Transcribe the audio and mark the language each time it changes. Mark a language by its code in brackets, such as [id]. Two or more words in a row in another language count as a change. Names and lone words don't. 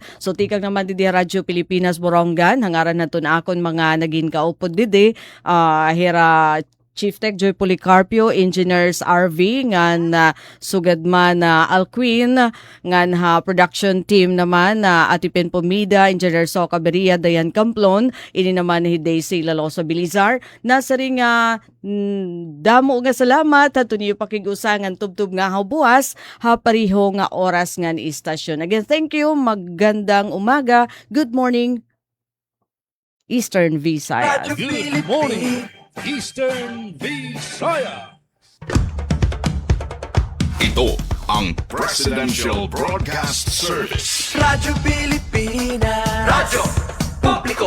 [war] So tikang naman didi Radyo Pilipinas Borongan hangaran naton akon mga naging kaupod didi hira Chief Tech Joy Policarpio, Engineers RV, ngan sugad man Alquin, ngan [en] production team [war] naman Atipin Pomida, Engineer Soca Beria, Dayan Camplon, ini naman ni Daisy Laloso Bilizar. Nasa ring damo nga salamat, hato niyo pakigusangan tubtub nga buwas, pariho nga oras nga ni istasyon. [en] Again, thank you, [tl] magandang umaga, [en] good morning, Eastern Visayas. Good morning, Eastern Visayas. [tl] Ito ang Presidential Broadcast Service. Radyo Pilipinas. Radyo Publiko.